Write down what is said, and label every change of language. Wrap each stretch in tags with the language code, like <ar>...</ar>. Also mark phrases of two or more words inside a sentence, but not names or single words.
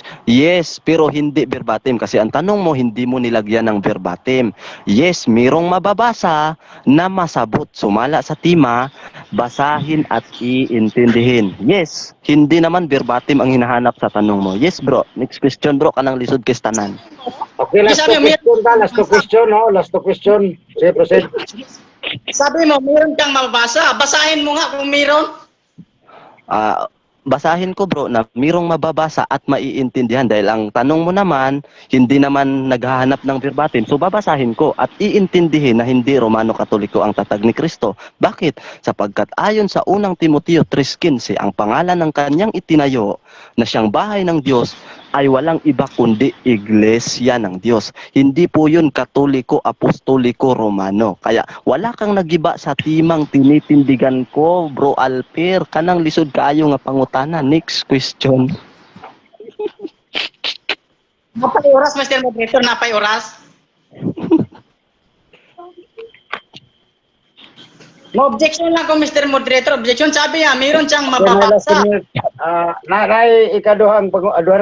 <tl>Yes, pero hindi verbatim kasi ang tanong mo hindi mo nilagyan ng verbatim. Yes, merong mababasa na masabot.</tl> <ceb>Sumala sa tema,</ceb> <tl>basahin at iintindihin. Yes, hindi naman verbatim ang hinahanap sa tanong mo.</tl> <en>Yes, bro. Next question, bro.</en> <ceb>Kanang lisod kay tanan.</ceb> <en>Okay, last two question, no? Last two question.</en> <tl>Sige, proceed. Sabi mo, meron kang mababasa. Basahin mo nga kung meron. Basahin ko bro na mirong mababasa at maiintindihan dahil ang tanong mo naman hindi naman naghahanap ng verbatim. So babasahin ko at iintindihin na hindi Romano Katoliko ang tatag ni Kristo. Bakit? Sapagkat ayon sa unang Timoteo 3:15, ang pangalan ng kanyang itinayo na siyang bahay ng Diyos ay walang iba kundi iglesia ng Diyos. Hindi po yun Katoliko, Apostoliko, Romano. Kaya wala kang nagiba sa timang tinitindigan ko, bro Alper.</tl> <ceb>Kanang lisod kaayo nga pangutana.</ceb> <en>Next question.</en> <ceb>Napay oras, Mr. Moderator, napay oras.</ceb> <en>No objection</en> <ceb>lang ko, Mr. Moderator.</ceb> <tl>Objection, sabi niya, meron siyang mababasa.</tl> <ceb>Naray ikaduhang pangutana.</ceb>